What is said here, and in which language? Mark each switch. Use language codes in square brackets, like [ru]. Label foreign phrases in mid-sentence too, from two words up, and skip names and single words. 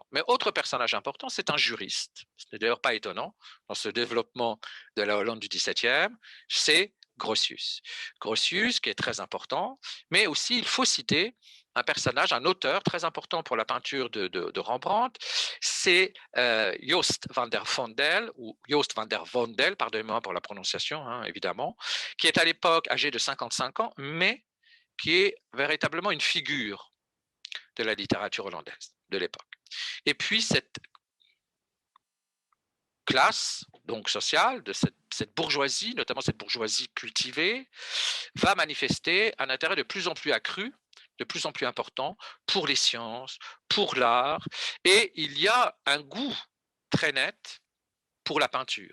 [fr] Mais autre personnage important, c'est un juriste. Ce n'est d'ailleurs pas étonnant dans ce développement de la Hollande du XVIIe, c'est Grotius. Grotius, qui est très important, mais aussi il faut citer un personnage, un auteur très important pour la peinture de Rembrandt, c'est Joost van der Vondel, ou Joost van der Vondel, pardonnez-moi pour la prononciation, hein, évidemment, qui est à l'époque âgé de 55 ans, mais qui est véritablement une figure de la littérature hollandaise de l'époque. Et puis cette classe donc sociale, de cette bourgeoisie, notamment cette bourgeoisie cultivée, va manifester un intérêt de plus en plus accru, de plus en plus important pour les sciences, pour l'art, et il y a un goût très net pour la peinture.